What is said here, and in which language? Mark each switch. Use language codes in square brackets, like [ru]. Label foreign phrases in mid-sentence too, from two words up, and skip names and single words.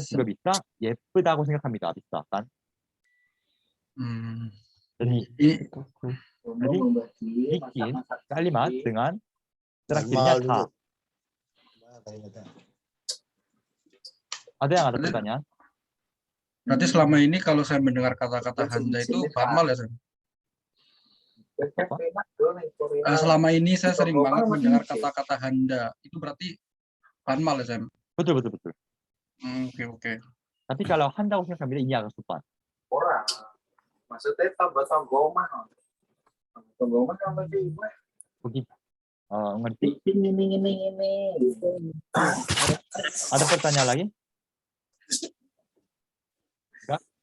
[id] juga bisa [ko] 예쁘다고 생각합니다. [id] bisa kan? jadi bikin kalimat dengan terakhirnya 다. ada yang ada pertanyaan? Berarti selama ini kalau saya mendengar kata-kata handa itu formal ya, Sam? Selama ini saya sering banget mendengar kata-kata handa. Itu berarti formal ya, Sam? betul. Oke. tapi kalau [ko] 한다고 생각합니다. [id] ini agak sopan. Maksudnya tambah mah. Tambah mah kan begitu. ngerti? ada pertanyaan lagi? Enggak?